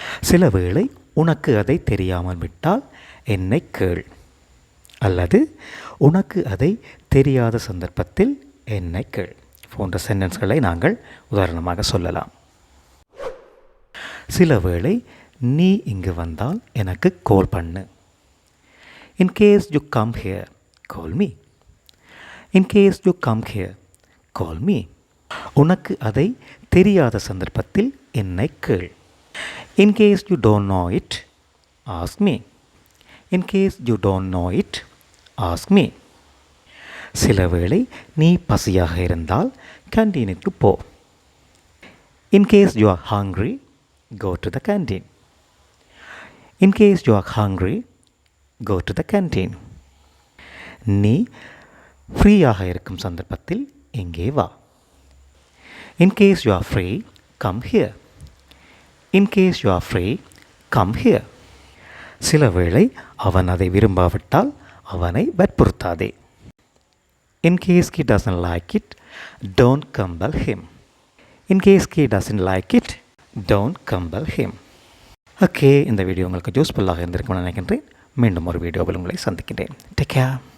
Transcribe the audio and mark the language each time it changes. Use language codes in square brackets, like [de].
[ta] சில வேளை உனக்கு அதை தெரியாமல் விட்டால் என்னை கேள், அல்லது உனக்கு அதை தெரியாத சந்தர்ப்பத்தில் என்னை கேள் போன்ற சென்டென்ஸ்களை நாங்கள் உதாரணமாக சொல்லலாம். சில வேளை நீ இங்கு வந்தால் எனக்கு கால் பண்ணு. [en] In case you come here, call me. In case you come here, call me. [ta] உனக்கு அதை தெரியாத சந்தர்ப்பத்தில் என்னை கேள். [en] In case you don't know it, ask me. In case you don't know it, ask me. [ta] சில வேளை நீ பசியாக இருந்தால் கேண்டீனுக்கு போ. [en] In case you are hungry, go to the canteen. In case you are hungry, go to the canteen. [ta] நீ ஃப்ரீயாக இருக்கும் சந்தர்ப்பத்தில் இங்கே வா. [en] In case you are free, come here. In case you are free, come here. [ta] சில வேளை அவன் அதை விரும்பாவிட்டால் அவனை வற்புறுத்தாதே. [en] In case he doesn't like it, don't compel him. In case he doesn't like it, don't compel him. [ta] Okay, இந்த video உங்களுக்கு யூஸ்ஃபுல்லாக இருந்திருக்கும்னு நினைக்கின்றேன். மீண்டும் ஒரு வீடியோவில் உங்களை சந்திக்கின்றேன். Take care.